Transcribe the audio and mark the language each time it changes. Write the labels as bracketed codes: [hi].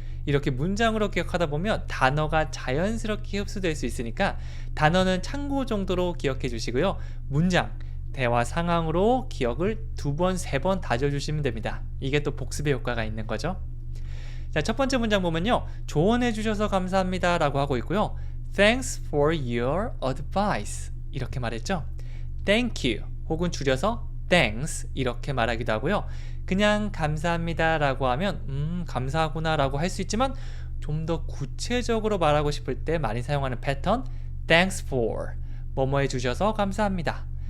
[ko] 이렇게 문장으로 기억하다 보면 단어가 자연스럽게 흡수될 수 있으니까 단어는 참고 정도로 기억해 주시고요. 문장, 대화 상황으로 기억을 2번, 3번 다져주시면 됩니다. 이게 또 복습의 효과가 있는 거죠. 자, 첫 번째 문장 보면요, 조언해 주셔서 감사합니다 라고 하고 있고요. [en] Thanks for your advice [ko] 이렇게 말했죠. [en] Thank you [ko] 혹은 줄여서 Thanks 이렇게 말하기도 하고요. 그냥 감사합니다 라고 하면 감사하구나 라고 할 수 있지만 좀 더 구체적으로 말하고 싶을 때 많이 사용하는 패턴 [en] Thanks for [ko] 뭐뭐 해주셔서 감사합니다.